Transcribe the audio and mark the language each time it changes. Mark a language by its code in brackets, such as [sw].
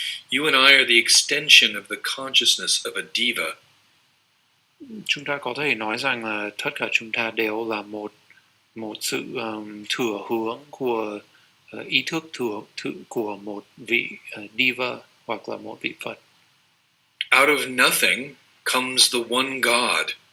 [en] You and I are the extension of the consciousness of a diva. [vi] Chúng ta có thể nói rằng là tất cả chúng ta đều là một sự thừa hướng của ý thức của một vị diva hoặc là một vị Phật. [en] Out of nothing comes the one God.